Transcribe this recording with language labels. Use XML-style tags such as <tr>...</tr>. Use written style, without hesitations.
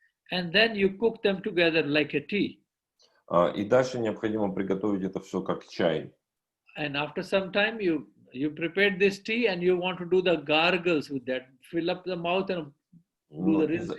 <en>And then you cook them together like a tea.</en> <ru>И дальше необходимо приготовить это все как чай.</ru> <en>And after some time you prepared this tea and you want to do the gargles with that. Fill up the mouth and do the rinsing.</en>